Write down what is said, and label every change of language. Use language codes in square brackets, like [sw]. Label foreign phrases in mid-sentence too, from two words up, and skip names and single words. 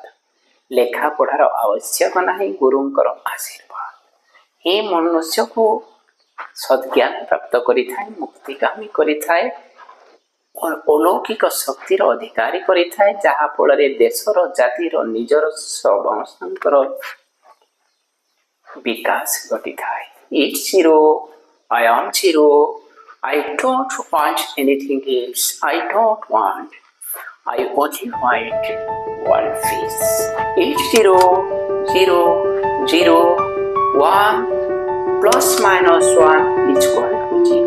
[or] ଲେଖାପଢ଼ାର ଆବଶ୍ୟକ ନାହିଁ, ଗୁରୁଙ୍କର ଆଶୀର୍ବାଦ ହିଁ ମନୁଷ୍ୟକୁ ସଦ୍ଜ୍ଞାନ ପ୍ରାପ୍ତ କରିଥାଏ, ମୁକ୍ତିଗାମୀ କରିଥାଏ, ଅଲୌକିକ ଶକ୍ତିର ଅଧିକାରୀ କରିଥାଏ, ଯାହା ଫଳରେ ଦେଶର, ଜାତିର, ନିଜର ସମସ୍ତଙ୍କର ବିକାଶ ଘଟିଥାଏ। [en] It's zero, I am zero, I don't want anything else, I don't want, I only want one peace. It's 0, 0, 0, 1 plus minus 1 is equal to 0.